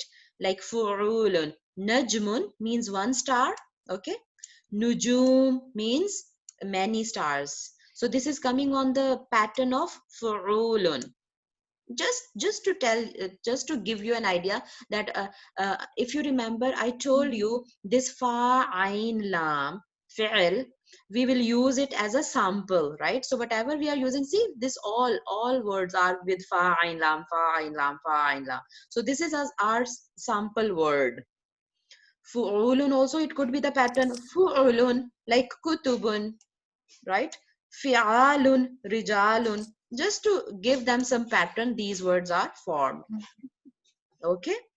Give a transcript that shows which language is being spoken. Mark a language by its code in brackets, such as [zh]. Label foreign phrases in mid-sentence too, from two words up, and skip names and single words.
[en] Like fu'ulun, najmun means one star, okay? Nujum means many stars. So this is coming on the pattern of fu'ulun. Just to tell, just to give you an idea that if you remember, I told you this [ar] fa, ain, lam, fi'l, [en] we will use it as a sample, right? So whatever we are using, see, this all words are with [ar] fa, ain, lam, fa, ain, lam, fa, ain, [en] lam. So this is as our sample word. Fu'ulun also, it could be the pattern fu'ulun, like kutubun, right? [ar] Fi'alun, rijalun. [en] Just to give them some pattern, these words are formed. Okay.